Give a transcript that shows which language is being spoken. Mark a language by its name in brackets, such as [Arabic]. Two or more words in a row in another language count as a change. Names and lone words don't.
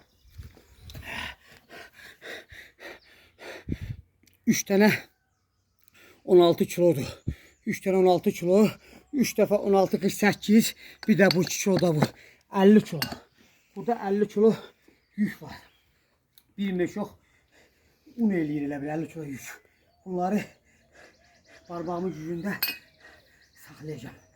[Turkish] 3 tane 16 kilodur. 3 tane 16 kilo. 3 defa 16 48. Bir de bu 2 kilo da bu. 50 kilo. Burada 50 kilo yük var. [Azerbaijani] Bir meşok un eləyir elə bir 50 kilo yük. Bunları parmağımın gücündə saxlayacağım.